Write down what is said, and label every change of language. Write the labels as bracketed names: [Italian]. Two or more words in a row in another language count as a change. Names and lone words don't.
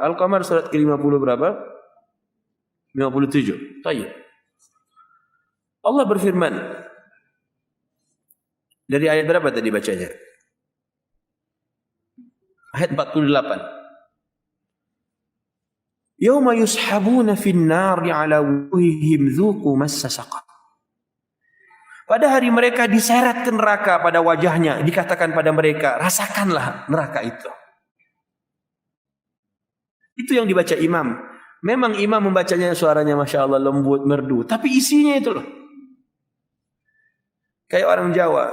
[Indonesian] Al-Qamar surat ke-50 berapa? 57. Baik. Allah berfirman. Dari ayat berapa tadi bacanya? [Arabic] Ayat 48. يوم يسحبون في النار على وجوههم ذوقوا مس سقر. [Indonesian] Pada hari mereka diseret ke neraka pada wajahnya, dikatakan pada mereka, rasakanlah neraka itu. Itu yang dibaca imam. Memang imam membacanya suaranya [Arabic] ما شاء الله [Indonesian] lembut, merdu. Tapi isinya itu loh. Kayak orang Jawa.